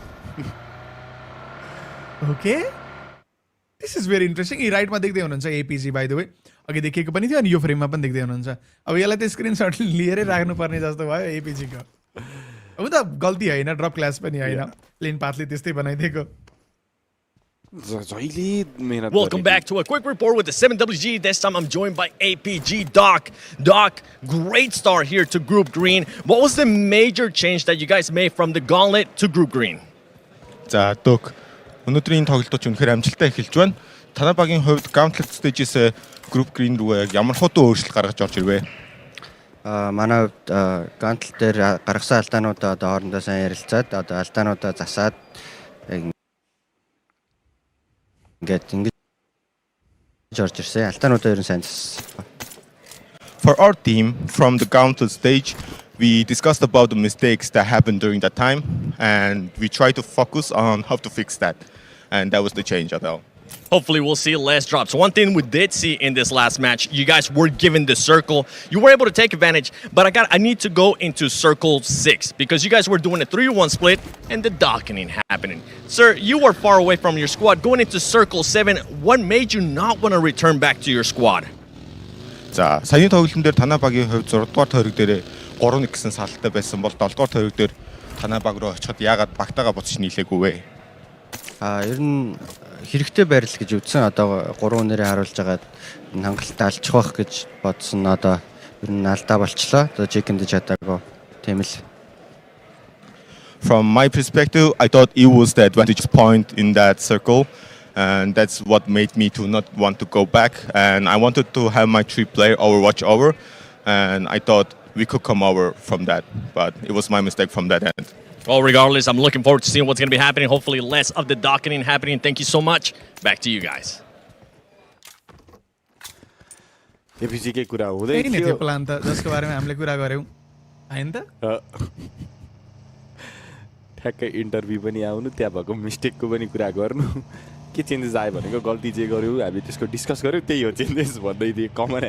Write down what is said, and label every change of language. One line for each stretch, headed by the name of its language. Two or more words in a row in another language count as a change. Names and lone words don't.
English: okay this is very interesting
Nepali: यी राइटमा देख्दै हुनुहुन्छ एपिजी
English: by the way
Nepali: अघि देखिएको पनि थियो अनि यो फ्रेममा पनि देख्दै हुनुहुन्छ अब यसलाई त स्क्रिनसट लिएरै राख्नुपर्ने जस्तो भयो एपिजीको अब त गल्ती होइन
English: drop class
Nepali: पनि होइन प्लेन पाथले त्यस्तै बनाइदिएको
English: Welcome back to a quick report with the 7WG. This time I'm joined by APG Doc. Doc, great start here to Group Green. What was the major change that you guys made from the Gauntlet to Group Green?
Mongolian: За Doc, өнөөдрийн тоглолтууд ч үнэхээр амжилттай эхэлж байна. Танай багийн хувьд Gauntlet stage-с Group Green рүү ямар хутуу өөрчлөлт гаргаж орж ирвэ? Манай Gauntlet дээр гаргасан алдаануудаа одоо хоорондоо сайн ярилцаад одоо алдаануудаа засаад
English: For our team, from the Gauntlet stage, we discussed about the mistakes that happened during that time, and we tried to focus on how to fix that, and that was the change, Adele. Hopefully we'll see less drops. One thing we did see in this last match, you guys were given the circle. You were able to take advantage, but I need to go into circle 6 because you guys were doing a 3-1 split and the dockening happening. Sir, you were far away from your squad. Going into circle 7, what made you not want to return back to your squad?
Mongolian: За, саяны тоглолтын дээр танай багийн хувьд 6 дугаар тойрог дээр 3-1 гэсэн салалтай байсан бол 7 дугаар тойрог дээр танай баг руу очиход яагаад багтаага буцаж нийлээгүй вэ? Ер нь хэрэгтэй байрлал гэж үзсэн. Одоо 3 нэрээ харуулж байгаад хангалттай алчих байх гэж бодсон. Одоо ер нь алдаа болчлоо. Одоо чекэнд чадаагүй. Тийм л.
English: From my perspective, I thought it was the advantage point in that circle, and that's what made me to not want to go back. And I wanted to have my 3-player overwatch over, and I thought we could come over from that, but it was my mistake from that end. Well, regardless, I'm looking forward to seeing what's going to be happening. Hopefully less of the docketing happening. Thank you so much. Back to you guys.
Nepali: एपिजी के कुरा हुँदै थियो नि त्यो प्लान त जसको बारेमा हामीले कुरा गर्यौं हैन त ठ्याक्कै इन्टरभ्यु पनि आउनु त्यहाँ भएको मिस्टेकको पनि कुरा गर्नु के चेन्जेस आयो भनेको गल्ती जे गर्यो हामी त्यसको डिस्कस गर्यौं त्यही हो चेन्जेस भन्दै दिए कमन